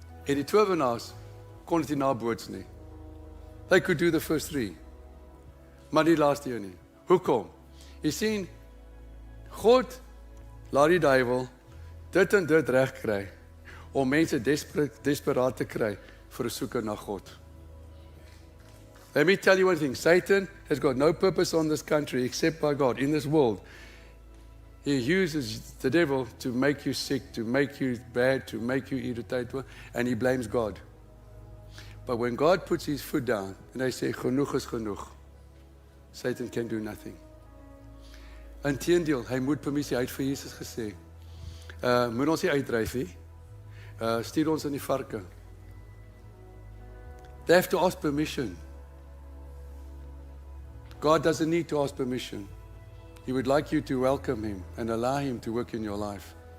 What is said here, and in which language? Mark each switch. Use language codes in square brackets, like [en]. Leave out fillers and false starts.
[af] En die towenaars kon dit nie naboots nie. [en] They could do the first 3. [af] Maar die laaste een nie. Hoekom? Jy sien, God laat die duiwel dit en dit reg kry, om mense desperaat te kry vir 'n soeke na God. [en] Let me tell you one thing, Satan has got no purpose on this country except by God, in this world. He uses the devil to make you sick, to make you bad, to make you irritated, and he blames God. But when God puts his foot down, and they say, [af] genoeg is genoeg, [en] Satan can do nothing. [af] Inteendeel, hy moet permissie, hy het vir Jesus gesê, moet ons nie uitdryf nie, stuur ons in die varke. [en] They have to ask permission. God doesn't need to ask permission. He would like you to welcome him and allow him to work in your life.